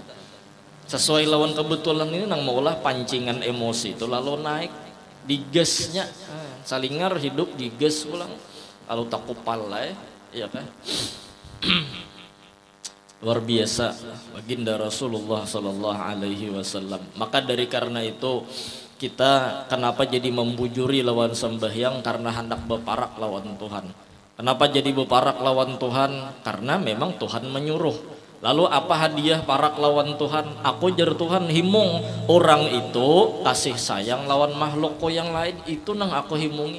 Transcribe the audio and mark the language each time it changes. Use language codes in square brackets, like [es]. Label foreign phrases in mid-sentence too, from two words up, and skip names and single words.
[bjn] Sesuai lawan kebetulan ini nang maulah pancingan emosi itu lalu naik digasnya. Salingar hidup digas pulang. Kalau tak kupal lah ya kan. Luar biasa baginda Rasulullah [ar] صلى الله عليه وسلم. [bjn] Maka dari karena itu kita kenapa jadi membujuri lawan sembahyang? Karena hendak beparak lawan Tuhan. Kenapa jadi beparak lawan Tuhan? Karena memang Tuhan menyuruh. Lalu apa hadiah parak lawan Tuhan? Aku jar Tuhan himung orang itu kasih sayang lawan makhluk yang lain, itu nang aku himungi.